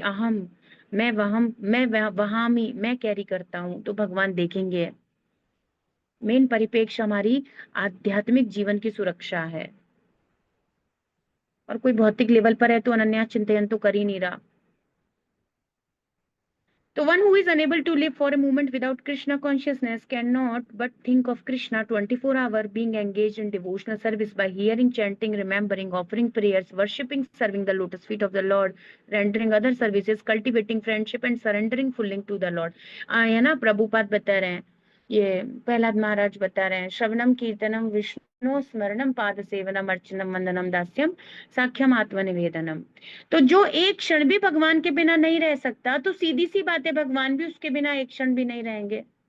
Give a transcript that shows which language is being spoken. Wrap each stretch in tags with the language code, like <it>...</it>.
<hi>अहम, मैं वहम, वहामी, मैं कैरी करता हूँ, तो भगवान देखेंगे। मेन परिपेक्ष हमारी आध्यात्मिक जीवन की सुरक्षा है। और कोई भौतिक लेवल पर है तो अनन्या चिंतन तो कर ही नहीं रहा।</hi> <en>तो one who is unable to live for a moment without Krishna consciousness cannot but think of Krishna 24 hours, being engaged in devotional service by hearing, chanting, remembering, offering prayers, worshipping, serving the lotus feet of the Lord, rendering other services, cultivating friendship and surrendering fully to the Lord।</en> <hi>है ना, प्रभुपाद बता रहे हैं, ये प्रहलाद महाराज बता रहे हैं,</hi> <sa>श्रवणम कीर्तनम विष्णु स्मरणम पाद सेवनम अर्चनम वंदनम दास्यम साख्यम आत्मनिवेदनम।</sa> <hi>तो जो एक क्षण भी भगवान के बिना नहीं रह सकता, तो सीधी सी बात है भगवान भी उसके बिना एक क्षण भी नहीं रहेंगे।</hi>